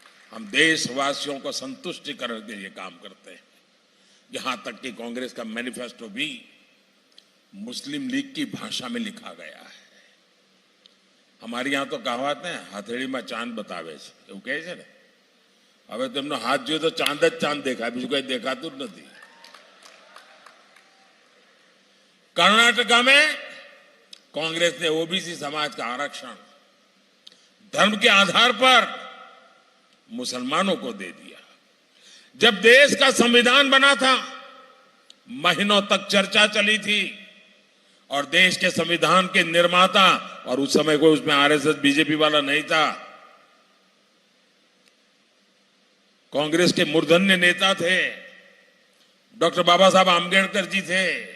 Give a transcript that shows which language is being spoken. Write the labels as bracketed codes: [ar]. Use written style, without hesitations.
[hi] हम देशवासियों को संतुष्टिकरण के लिए काम करते हैं। यहां तक कि कांग्रेस का मैनिफेस्टो भी मुस्लिम लीग की भाषा में लिखा गया है। हमारे यहां तो कहावत है, [gu] हथेली में चांद बतावे छे, એવું કહે છે ને। હવે તેમનો હાથ જોયો તો ચાંદ જ ચાંદ દેખાય, બીજું કઈ દેખાતું જ નથી। [hi] कर्नाटका में कांग्रेस ने ओबीसी समाज का आरक्षण धर्म के आधार पर मुसलमानों को दे दिया। जब देश का संविधान बना था, महीनों तक चर्चा चली थी और देश के संविधान के निर्माता, और उस समय कोई उसमें आरएसएस बीजेपी वाला नहीं था, कांग्रेस के मूर्धन्य नेता थे, डॉक्टर बाबा साहब आंबेडकर जी थे।